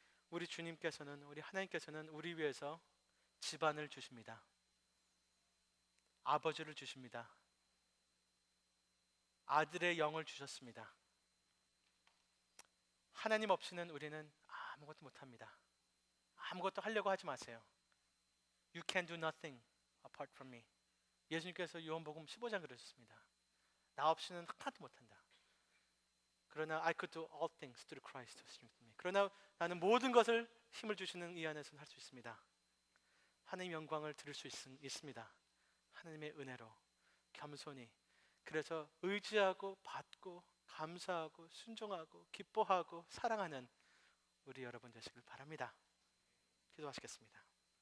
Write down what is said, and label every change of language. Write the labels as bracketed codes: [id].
[ko] 우리 주님께서는, 우리 하나님께서는 우리 위해서 집안을 주십니다. 아버지를 주십니다. 아들의 영을 주셨습니다. 하나님 없이는 우리는 아무것도 못합니다. 아무것도 하려고 하지 마세요. [en] You can do nothing apart from me. [ko] 예수님께서 요한복음 15장 그러셨습니다. 나 없이는 하나도 못한다. 그러나 [en] I could do all things through Christ. [ko] 그러나 나는 모든 것을 힘을 주시는 이 안에서 할 수 있습니다. 하나님의 영광을 들을 수 있습니다. 하나님의 은혜로 겸손히. 그래서 의지하고 받고 감사하고 순종하고 기뻐하고 사랑하는 우리 여러분 되시길 바랍니다. 기도하시겠습니다.